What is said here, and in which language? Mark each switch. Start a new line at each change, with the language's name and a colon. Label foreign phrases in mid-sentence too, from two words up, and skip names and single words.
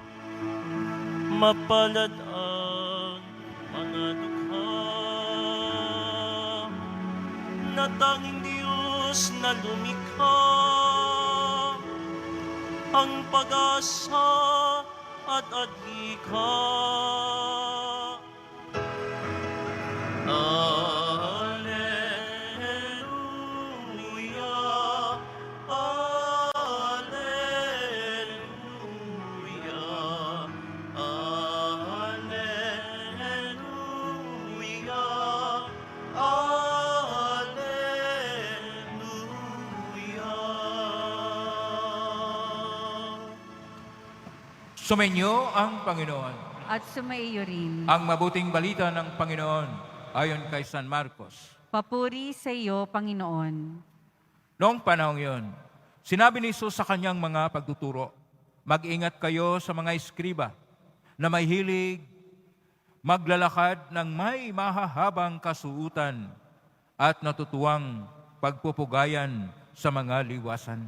Filipino: Mapalad ang mga dukha na tanging Diyos na lumikha, ang pag-asa at adhika.
Latin: Alleluia, alleluia, alleluia, alleluia.
Filipino: Sumainyo ang Panginoon. At sumaiyo rin. Ang mabuting balita ng Panginoon ayon kay San Marcos. Papuri sa iyo, Panginoon. Noong panahong yun, sinabi ni Jesus sa kanyang mga pagtuturo, mag-ingat kayo sa mga eskriba na may hilig maglalakad ng may mahahabang kasuutan at natutuwang pagpupugayan sa mga liwasan.